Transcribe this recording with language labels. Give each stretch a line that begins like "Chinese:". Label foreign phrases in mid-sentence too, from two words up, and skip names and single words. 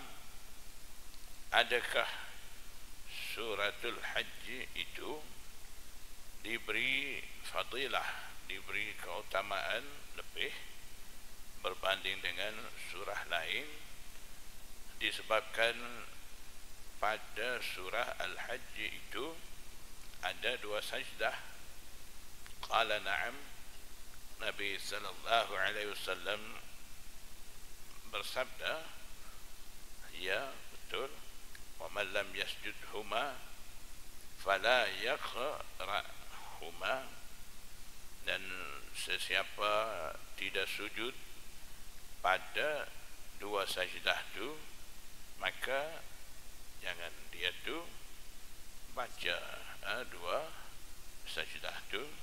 Malay: Adakah suratul Hajj itu diberi fadilah, diberi keutamaan lebih berbanding dengan surah lain, disebabkan pada surah Al-Hajj itu ada 2 sajdah?
Arabic: قال نعم.
Malay: Nabi
Arabic: صلى الله عليه وسلم
Malay: bersabda, ya betul.
Arabic: ومن لم يسجدهما فلا يقرأهما,
Malay: dan sesiapa tidak sujud pada 2 sajdah itu, maka jangan dia tu baca 2 sajdah itu.